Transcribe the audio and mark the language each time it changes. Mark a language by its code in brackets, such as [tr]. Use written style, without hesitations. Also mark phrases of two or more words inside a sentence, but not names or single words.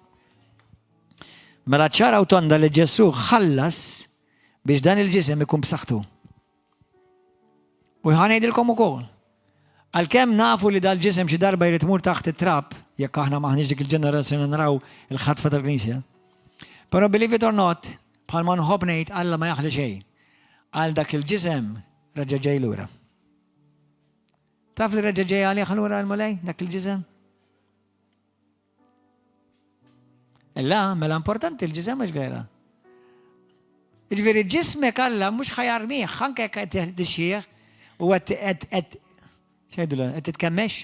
[mt] Mela ċara u tonda li Ġesu ħallas biex dan il-ġisem ikun b'saħħtu. U ħanejdilkom ukoll. Għalkemm nafu li dal-ġisem xi darba jrid imur taħt it-trab, jekk aħna maħniex dik il-ġenerazzjoni naraw il-ħatfa tal-Knisja. [en] Però believe it or not, [mt] bħalma nħobb ngħid Alla ma jaħli xejn. Għal dak il-ġisem reġa' ġej lura. Taf li reġa' ġej għalih lura l-mulej dak il-ġisem? Illa, mela importanti il-ġisem mhux vera. Jiġifieri ġismek Alla mhux ħajarmih anke jekk qed tixjieħ u qed xejdula qed titkemmex.